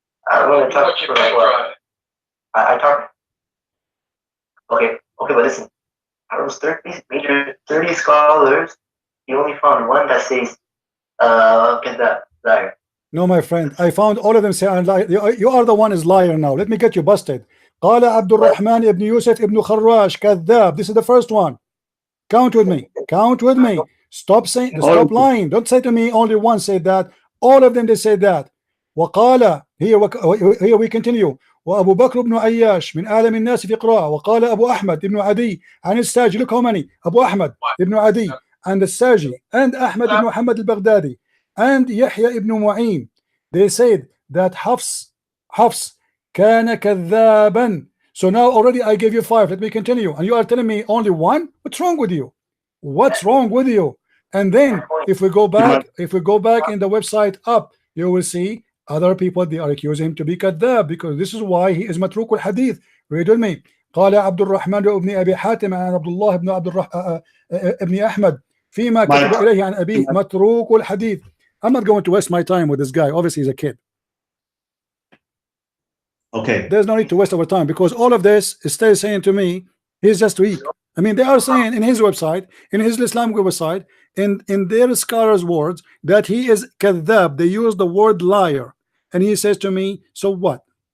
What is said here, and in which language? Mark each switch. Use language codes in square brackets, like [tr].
[en] I'm going to talk for what? I talk. Okay, but listen. Out of those 30 scholars, you only found one that says, liar. No, my friend, I found all of them say I'm liar. You are the one is liar now. Let me get you busted. [ar] قال عبد الرحمن ابن يوسف ابن خراش كذاب. [en] This is the first one. Count with me. Stop lying. Don't say to me only one said that. All of them they said that. وقال here we continue. [ar] وأبو بكر بن عياش من أعلم الناس في قراءة. وقال أبو أحمد ابن عدي عن الساجي. Look how many. أبو أحمد ابن عدي and الساجي and أحمد بن محمد البغدادي and يحيى ibn Mu'in. [en] They said that Hafs [ar] كان كذابا. [en] So now already I gave you 5. Let me continue. And you are telling me only one? What's wrong with you? And then if we go back in the website up, you will see other people, they are accusing him to be kadhab, because this is why he is matruk al hadith. Read with me. [ar] قال عبد الرحمن بن أبي حاتم عن عبد الله بن ابن أحمد فيما كتب إليه عن أبيه متروك الحديث. [en] I'm not going to waste my time with this guy. Obviously he's a kid. Okay. There's no need to waste our time, because all of this is still saying to me he's just weak. I mean, they are saying in his website, in his Islamic website, in their scholars' words, that he is kadhab. They use the word liar, and he says to me, so what?